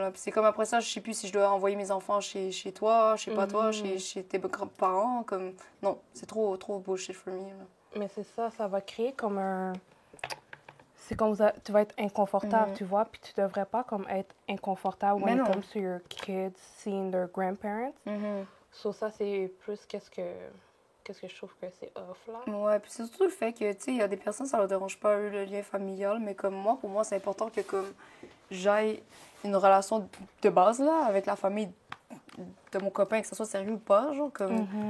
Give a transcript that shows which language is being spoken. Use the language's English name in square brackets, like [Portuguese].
[French] Là. Puis c'est comme après ça, je sais plus si je dois envoyer mes enfants chez toi, chez pas toi, chez tes grands-parents. Comme... Non, c'est trop [English] bullshit for me. [French] Là. Mais c'est ça, ça va créer comme un... C'est comme tu vas être inconfortable, tu vois, puis tu devrais pas comme être inconfortable Mais [English] when it comes to your kids seeing their grandparents. [French] So ça, c'est plus qu'est-ce que je trouve que c'est off, là. Ouais, puis c'est surtout le fait que, tu sais, il y a des personnes, ça leur dérange pas, eux, le lien familial, mais comme moi, pour moi, c'est important que, comme, j'aille une relation de base, là, avec la famille de mon copain, que ce soit sérieux ou pas, genre, comme...